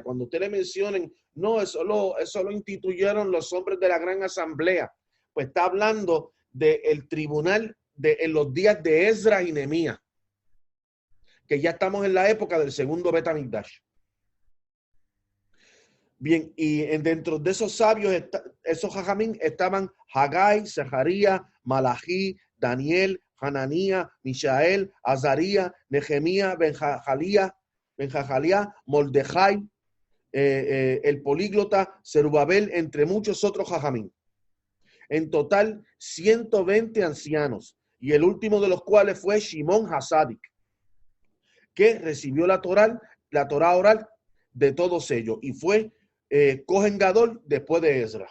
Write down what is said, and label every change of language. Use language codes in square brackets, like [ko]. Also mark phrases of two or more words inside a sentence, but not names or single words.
[es] Cuando usted le mencionen, no, eso lo instituyeron los hombres de la gran asamblea, pues está hablando del tribunal en los días de Esdras y Nehemías, que ya estamos en la época del segundo [he] Bet Hamikdash. [es] Bien, y dentro de esos sabios, esos jajamín, estaban Hagai, Zaharía, Malají, Daniel, Hananía, Mishael, Azaría, Nehemía, Benjajalía, Moldejai, el políglota, Zerubabel, entre muchos otros jajamín. En total, 120 ancianos, y el último de los cuales fue Shimon Hasadik, que recibió la Torá oral de todos ellos, y fue [he] Cohen Gadol [es] después de Ezra.